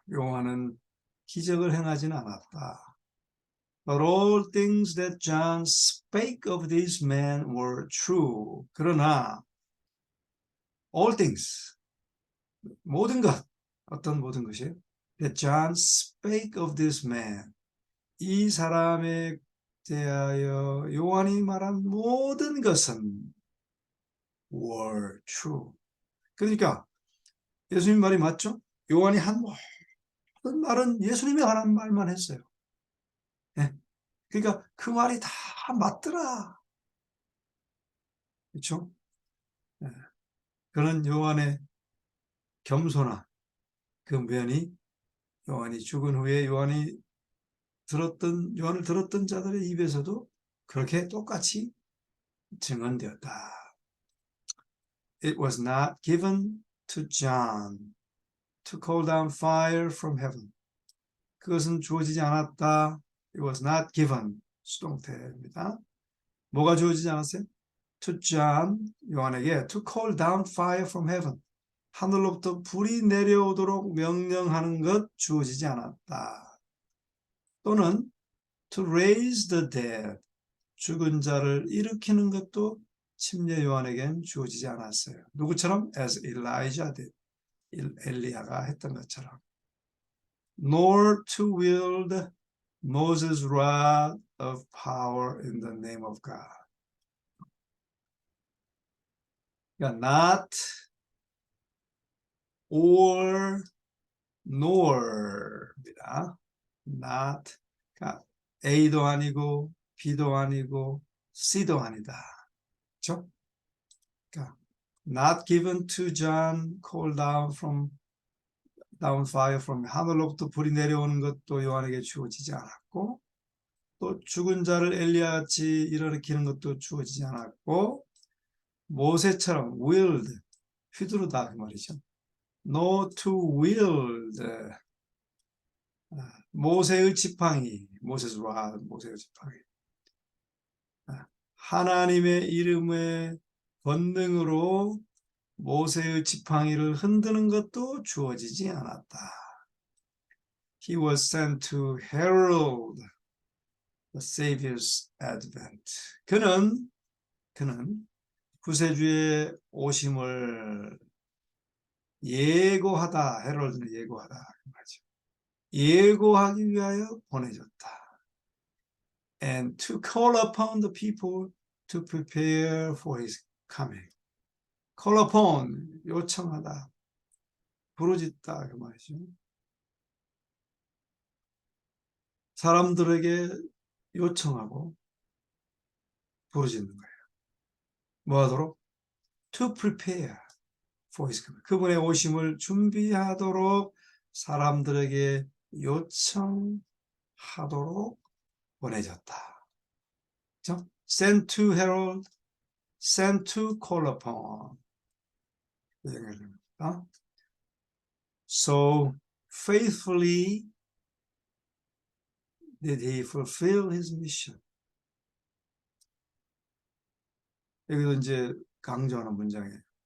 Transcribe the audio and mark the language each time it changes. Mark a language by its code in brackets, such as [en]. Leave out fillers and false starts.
[ko] 요한은 기적을 행하지는 않았다. [en] But all things that John spake of these men were true. [ko] 그러나 [en] all things, [ko] 모든 것, 어떤 모든 것이요? [en] That John spake of this man. [ko] 이 사람에 대하여 요한이 말한 모든 것은 [en] were true. [ko] 그러니까 예수님 말이 맞죠? 요한이 한 모든 말은 예수님이 하는 말만 했어요. 네. 그러니까 그 말이 다 맞더라. 그렇죠? 네. 그런 요한의 겸손한 그 면이 요한이 죽은 후에 요한을 들었던 자들의 입에서도 그렇게 똑같이 증언되었다. [en] It was not given to John to call down fire from heaven. [ko] 그것은 주어지지 않았다. [en] It was not given. [ko] 수동태입니다. 뭐가 주어지지 않았어요? [en] To John, [ko] 요한에게 [en] to call down fire from heaven. [ko] 하늘로부터 불이 내려오도록 명령하는 것 주어지지 않았다. [en] 또는 to raise the dead. [ko] 죽은 자를 일으키는 것도 침례 요한에겐 주어지지 않았어요. 누구처럼? [en] As Elijah did. [ko] 엘리야가 했던 것처럼. [en] Nor to wield Moses' rod of power in the name of God. [ko] 그러니까 not or nor입니다. not, 그러니까 A도 아니고 B도 아니고 C도 아니다. 그렇죠? 그러니까 [en] not given to John, called down fire from [ko] 하늘로부터 불이 내려오는 것도 요한에게 주어지지 않았고, 또 죽은 자를 엘리야같이 일으키는 것도 주어지지 않았고, 모세처럼 wield, 휘두르다 그 말이죠. [en] No to wield, [ko] 모세의 지팡이, 모세의 지팡이. 하나님의 이름의 권능으로 모세의 지팡이를 흔드는 것도 주어지지 않았다. [en] He was sent to herald the Savior's advent. [ko] 그는 구세주의 오심을 예고하다, 헤럴드는 예고하다 말이죠. 예고하기 위하여 보내졌다. [en] And to call upon the people to prepare for his coming. [ko] call upon, 요청하다, 부르짖다 그 말이죠. 사람들에게 요청하고 부르짖는 거예요. 뭐 하도록? [en] To prepare for his coming. [ko] 그분의 오심을 준비하도록 사람들에게 요청하도록 보내졌다. 그렇죠? [en] Sent to herald, sent to call upon. So faithfully did he fulfill his mission. [ko] 여기도 이제 강조하는 문장이에요.